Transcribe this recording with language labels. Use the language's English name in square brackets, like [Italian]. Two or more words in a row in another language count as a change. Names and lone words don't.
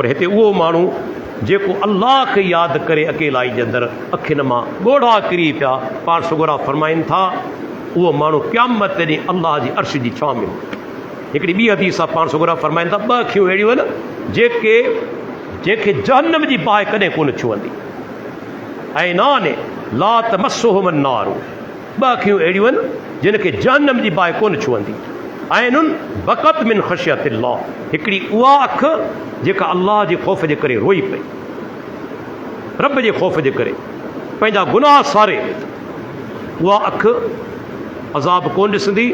[Sindhi] हिते उहो माण्हू जेको अल्लाह खे यादि करे अकेलाई जे अंदरि अखियुनि मां ॻोढ़ा किरी पिया, पाण सुगरा फरमाइनि था उहो माण्हू क़यामत ते ॾींहुं अल्लाह जी अर्श जी छांव में। हिकिड़ी ॿी हदीस आहे, पाण सुगरा फरमाइनि था ॿ अखियूं अहिड़ियूं आहिनि जंहिंखे जहन्नम जी बाहि कॾहिं कोन छुहंदी, [Arabic] عينان لا تمسهما النار, [Sindhi] ॿ अखियूं अहिड़ियूं आहिनि जिन खे जहन्नम जी बाहि कोन छुहंदी। [Arabic] عين بكت من خشية الله, [Sindhi] हिकिड़ी उहा अखि जेका अल्लाह जे ख़ौफ़ जे करे रोई पई, रब जे ख़ौफ़ जे करे पंहिंजा गुनाह सारे, उहा अखि अज़ाब कोन ॾिसंदी।